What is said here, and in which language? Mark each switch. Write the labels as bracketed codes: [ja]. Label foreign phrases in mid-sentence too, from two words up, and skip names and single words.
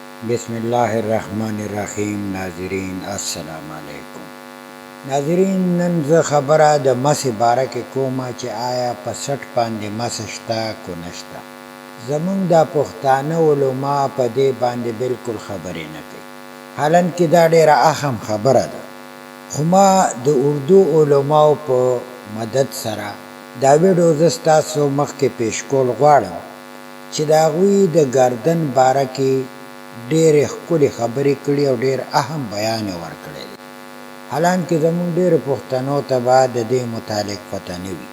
[ar] بسم اللہ الرحمن الرحیم. ناظرین السلام علیکم. [ps] ناظرین نن زه خبره د مس باره کې کومه چې آیا په سټ باندې مس شته کو نشته. زمونږ دا پښتانه علما په دې باندې بالکل خبرې نه کوي، حالانکې دا ډېره اهم خبره ده. خو ما د اردو علماو په مدد سره دا ویډیو زه ستاسو مخکې پیش کول غواړم چې د هغوی د ګردن باره کې ډېرې ښکلې خبرې کړي او ډېر اهم بیان یې ورکړی دی، حالانکې زمونږ ډېرو پښتنو ته به د دې متعلق پته نه وي.